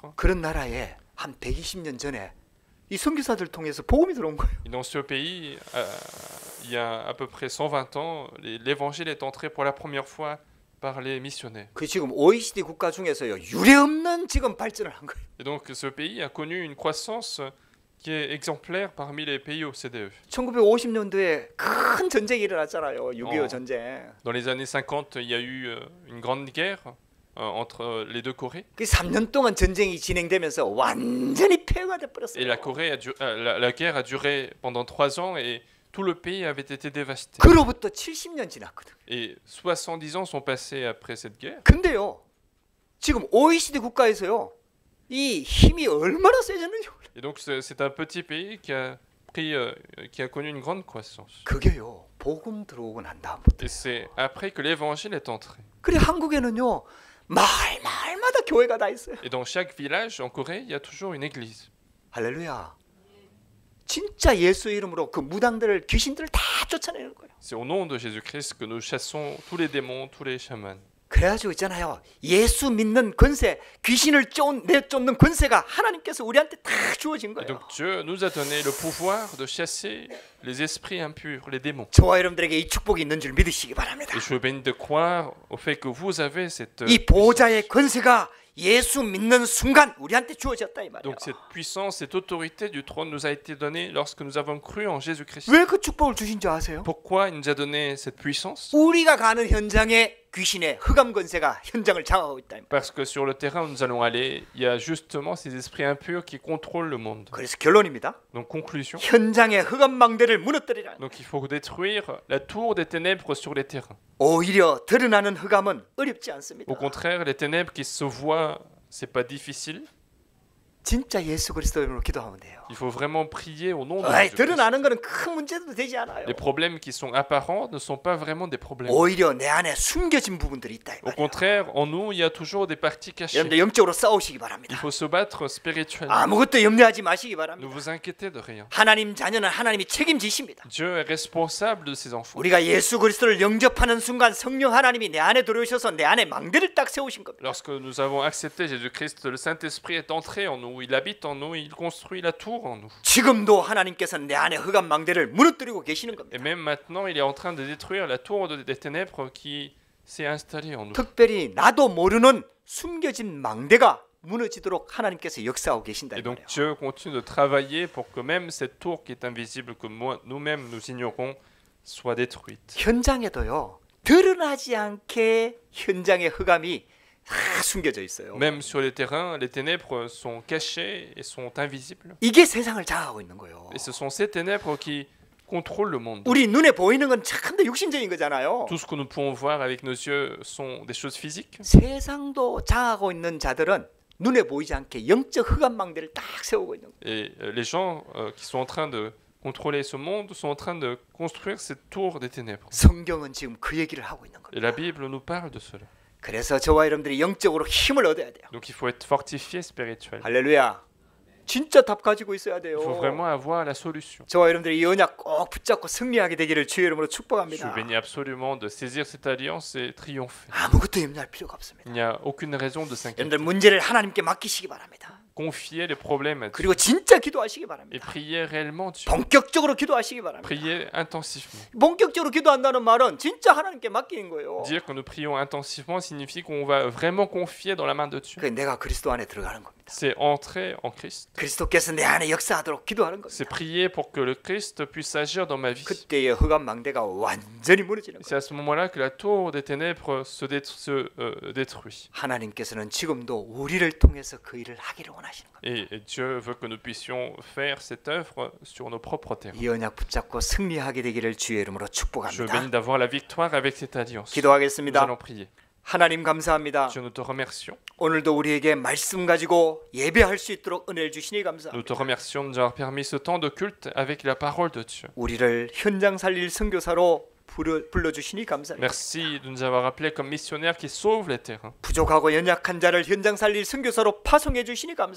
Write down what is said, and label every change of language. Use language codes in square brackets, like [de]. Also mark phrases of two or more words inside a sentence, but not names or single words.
[ko] 그런 나라에 한 120년 전에 이 선교사들 통해서 복음이 들어온 거예요. [fr] Et dans ce pays, il y a à peu près 120 ans, l'évangile est entré pour la première fois par les missionnaires. [ko] 그 지금 OECD 국가 중에서요 유례없는 지금 발전을 한 거예요. [fr] Et donc ce pays a connu une croissance qui est exemplaire parmi les pays OCDE. [ko] 1950년도에 큰 전쟁이 일어났잖아요. 6.25 어. 전쟁. [fr] Dans les années 50, il y a eu une grande guerre entre les deux Corées. [ko] 그 3년 동안 전쟁이 진행되면서 완전히 폐허가 [fr] Et [ko] 돼버렸어요. [fr] la guerre a duré pendant 3 ans et tout le pays avait été dévasté. [ko] 그로부터 70년 지났거든. [fr] Et 70 ans sont passés après cette guerre. [ko] 근데요 지금 OECD 국가에서요 이 힘이 얼마나 세졌는지 몰라요. [fr] Et donc c'est un petit pays qui a connu une grande croissance. [ko] 그게요 복음 들어오고 난 다음부터. [fr] Et c'est après que l'évangile est entré. [ko] 그래 한국에는요 마을마다 교회가 다 있어요. [fr] Et dans chaque village en Corée, il y a toujours une église. [ko] 할렐루야. 진짜 예수 이름으로 그 무당들을 귀신들을 다 쫓아내는 거예요. [fr] C'est au nom de Jésus-Christ que nous chassons tous les démons, tous les chamans. [ko] 그래가지고 있잖아요. 예수 믿는 권세, 귀신을 내쫓는 권세가 하나님께서 우리한테 다 주어진 [fr] Et [ko] 거예요. [fr] donc Dieu nous a donné le pouvoir de chasser les esprits impurs, les démons. [ko] 저와 여러분들에게 이 축복이 있는 줄 믿으시기 바랍니다. [fr] Et je vous bénis de croire au fait que vous avez cette [ko] 이 보호자의 권세가 예수 믿는 순간 우리한테 주어졌다 이 말이에요. [fr] Donc cette puissance, cette autorité du trône nous a été donnée lorsque nous avons cru en Jésus-Christ. [ko] 왜 그 축복을 주신 줄 아세요? [fr] Pourquoi il nous a donné cette puissance? [ko] 우리가 가는 현장에 귀신의 흑암 권세가 현장을 장악하고 있다 이 말이에요. [fr] Parce que sur le terrain où nous allons aller, il y a justement ces esprits impurs qui contrôlent le monde. [ko] 그래서 결론입니다. [fr] Donc conclusion. [ko] 현장의 흑암 망대를 무너뜨리라. [fr] Donc il faut détruire la tour des ténèbres sur les terrains. [ko] 오히려 드러나는 흑암은 어렵지 않습니다. [fr] Au contraire, les ténèbres qui se voient, c'est pas difficile. [ko] 진짜 예수 그리스도 이름으로 기도하면 돼요. [fr] Il faut vraiment prier au nom de [ko] 아이, [fr] Jésus-Christ. [ko] 드러나는 거는 큰 문제도 되지 않아요. [fr] Les problèmes qui sont apparents ne sont pas vraiment des problèmes. [ko] 오히려 내 안에 숨겨진 부분들이 있다 이 [fr] Au [ko] 말이에요. [fr] contraire, en nous, il y a toujours des parties cachées. [ko] 여러분들 영적으로 싸우시기 [fr] Il [ko] 바랍니다. [fr] faut se battre spirituellement. [ko] 아무것도 염려하지 마시기 [fr] Ne [ko] 바랍니다. [fr] vous inquiétez de rien. [ko] 하나님 자녀는 하나님이 책임지십니다. [fr] Dieu est responsable de ses enfants. [ko] 우리가 예수 그리스도를 영접하는 순간 성령 하나님이 내 안에 들어오셔서 내 안에 망대를 딱 세우신 겁니다. [fr] Lorsque nous avons accepté Jésus-Christ, le Saint-Esprit est entré en nous, il habite en nous, il construit la tour en nous. [ko] 지금도 하나님께서는 내 안에 흑암 망대를 무너뜨리고 계시는 [fr] Et [ko] 겁니다. [fr] même maintenant, il est en train de détruire la tour des ténèbres qui s'est installée en nous. [ko] 특별히 나도 모르는 숨겨진 망대가 무너지도록 하나님께서 역사하고 계신다 이 [fr] Et donc [ko] 말이에요. [fr] Dieu continue de travailler pour que même cette tour qui est invisible, que nous-mêmes nous ignorons, soit détruite. [ko] 현장에도요 드러나지 않게 현장의 흑암이 다 숨겨져 있어요. [fr] Même sur les terrains, les ténèbres sont cachées et sont invisibles. [ko] 이게 세상을 장악하고 있는 거예요. [fr] Et ce sont ces ténèbres qui contrôlent le monde. [ko] 우리 눈에 보이는 건 참다 육신적인 거잖아요. [fr] Tout ce que nous pouvons voir avec nos yeux sont des choses physiques. [ko] 세상도 장악하고 있는 자들은 눈에 보이지 않게 영적 흑암 망대를 딱 세우고 있는 거예요. [fr] Et les gens qui sont en train de contrôler ce monde sont en train de construire cette tour des ténèbres. [ko] 성경은 지금 그 얘기를 하고 있는 [fr] Et [ko] 겁니다. [fr] la Bible nous parle de cela. [ko] 그래서 저와 여러분들이 영적으로 힘을 얻어야 돼요. [fr] Donc il faut être fortifié spirituellement. [ko] 할렐루야. 진짜 답 가지고 있어야 돼요. [fr] Il faut vraiment avoir la solution. [ko] 저와 여러분들이 이 언약 꼭 붙잡고 승리하게 되기를 주의 이름으로 [fr] Je [ko] 축복합니다. [fr] vous bénis absolument de saisir cette alliance et triompher. [ko] 아무것도 염려할 필요가 없습니다. [fr] Il n'y a aucune raison de s'inquiéter. [ko] 여러분들 문제를 하나님께 맡기시기 바랍니다. [fr] Confiez les problèmes à Dieu [ko] 그리고 진짜 기도하시기 [fr] et [ko] 바랍니다. [fr] priez réellement Dieu. [ko] 본격적으로 기도하시기 바랍니다. [fr] Priez intensivement. [ko] 본격적으로 기도한다는 말은 진짜 하나님께 맡기는 거예요. [fr] Dire que nous prions intensivement signifie qu'on va vraiment confier dans la main de Dieu. [ko] 그 내가 그리스도 안에 들어가는 겁니다. [fr] c'est entrer en Christ. [ko] 그리스도께서 내 안에 역사하도록 기도하는 겁니다. [fr] C'est prier pour que le Christ puisse agir dans ma vie. [ko] 그때의 흑암 망대가 완전히 무너지는 [fr] C'est [ko] 거예요. [fr] à ce moment-là que la tour des ténèbres se détruit. [ko] 하나님께서는 지금도 우리를 통해서 그 일을 하기를 원하시는 거예요. [fr] Et Dieu veut que nous puissions faire cette œuvre sur nos propres terrains. [ko] 이 언약 붙잡고 승리하게 되기를 주의 이름으로 [fr] Je [ko] 축복합니다. [fr] bénis d'avoir la victoire avec cette alliance. Nous [ko] 기도하겠습니다. [fr] allons prier. [ko] 하나님 감사합니다. [fr] Dieu, nous te remercions. [ko] 오늘도 우리에게 말씀 가지고 예배할 수 있도록 은혜를 주시니 [fr] Nous te [ko] 감사합니다. [fr] remercions de nous avoir permis ce temps de culte avec la parole de Dieu. [ko] 우리를 현장 살릴 선교사로 불러주시니 감사합니다. [fr] Merci de nous avoir appelés comme missionnaires qui sauvent les terrains. [ko] 부족하고 연약한 자를 현장 살릴 선교사로 파송해 주시니 감사합니다.